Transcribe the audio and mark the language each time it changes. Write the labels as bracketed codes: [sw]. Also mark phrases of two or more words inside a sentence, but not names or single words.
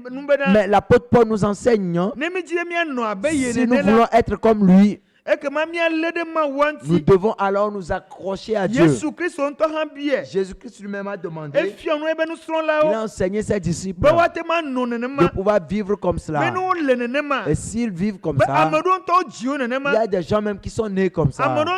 [fr] Mais l'apôtre Paul nous enseigne, hein, [ee] Ne mi dzi be mianɔ abe ye [fr] si nous [ee] nene la. [fr] voulons être comme lui, Nous devons alors nous accrocher à Dieu. Jésus-Christ lui-même a demandé, il a enseigné ses disciples de pouvoir vivre comme cela. Et s'ils vivent comme ça, il y a des gens même qui sont nés comme ça.